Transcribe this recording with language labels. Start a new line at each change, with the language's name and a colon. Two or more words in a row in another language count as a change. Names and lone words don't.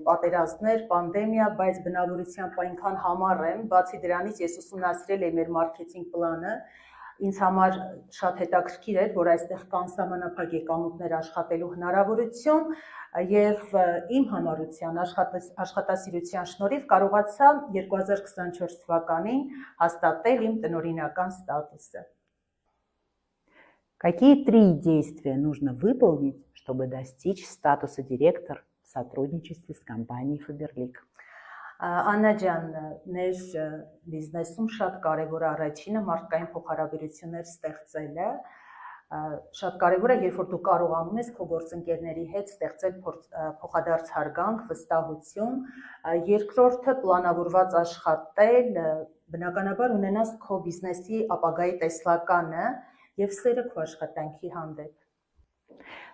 Armenian: պատերազմներ, պանդեմիա, բայց բնավորությամբ այնքան համառ եմ, բացի դրանից ես ուսումնասիրել եմ մեր մարքեթինգ պլանը, ինձ համար շատ հետաքրքիր էր, որ այստեղ կան սահմանափակ եկամուտներ աշխատելու հնարավորություն եւ իմ համառության աշխատասիրության շնորհիվ կարողացա 2024 թվականին հաստատել իմ տնօրինական ստատուսը։
Russian: Какие 3 действия нужно выполнить, чтобы достичь статуса директор в сотрудничестве с компанией Faberlic?
Armenian: Աննա ջան, մեր բիզնեսում շատ կարևոր է առաջինը մարդկային փոխհարաբերություններ ստեղծելը, շատ կարևոր է, երբ որ դու կարողանում ես քո գործընկերների հետ ստեղծել փոխադարձ հարգանք, վստահություն, երկրորդը պլանավորված աշխատել, բնականաբար ունենաս քո բիզնեսի ապագայի տեսլականը եւ սերը քո աշխատանքի հանդեպ։